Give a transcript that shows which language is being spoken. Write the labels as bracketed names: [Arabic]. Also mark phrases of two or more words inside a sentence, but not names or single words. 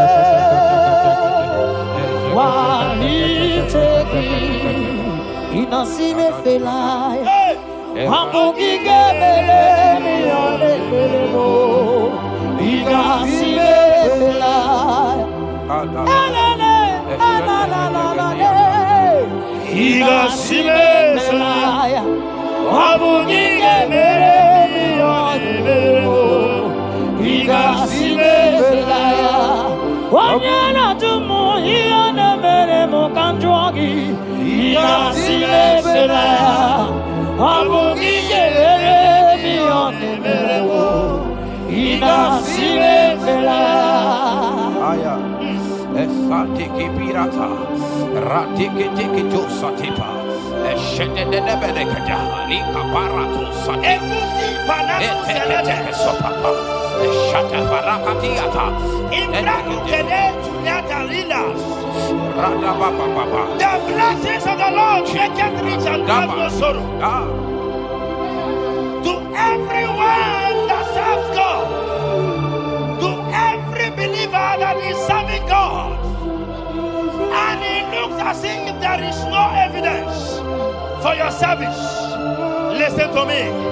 [English] walitegi inasime felai hamugige belemi olebelemo inasime felai Igasimesaya. Abugige mere miyonimero. Igasimesaya. Wanyana tumu iyane mere mukanjwagi. Igasimesaya. Abugige mere miyonimero. Igasimesaya. Aya. Esatiki pirata. Ratiki tiki josatipa. Eshededebedekada. Lika parato satipa. Ete sopapa. Eshata barakatiata. The blessings of the Lord make it rich and add no sorrow. To everyone that serves God, to every believer that is serving God, and it looks as if there is no evidence for your service, listen to me.